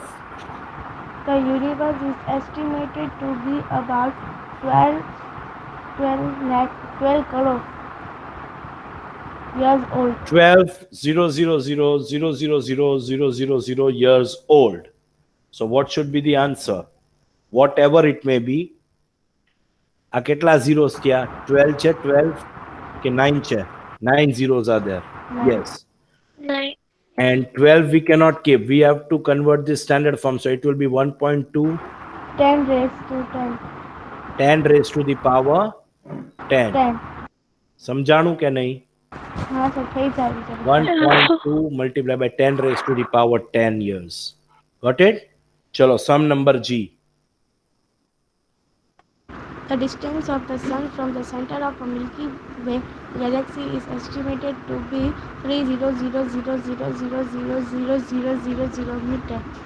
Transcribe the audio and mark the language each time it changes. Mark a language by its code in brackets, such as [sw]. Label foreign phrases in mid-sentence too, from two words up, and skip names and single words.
[en] The universe is estimated to be about 12 crore years old. 12,000,000,000,000 years old. So what should be the answer? Whatever it may be. [gu] આ કેટલા zeros થયા? 12 છે, 12 કે 9 છે? 9 [en] zeros are there. Nine. Yes. 9. And 12 we cannot keep. We have to convert this standard form. So it will be 1.2 10 raised to 10. 10 raised to the power 10. 10. [gu] સમજાણું કે નહીં? [hi] हाँ सर [gu] થઈ જાય છે. [en] 1.2 multiplied by 10 raised to the power 10 years. Got it? Chalo, sum number G. The distance of the sun from the center of a Milky Way galaxy is estimated to be 300,000,000,000,000 meter.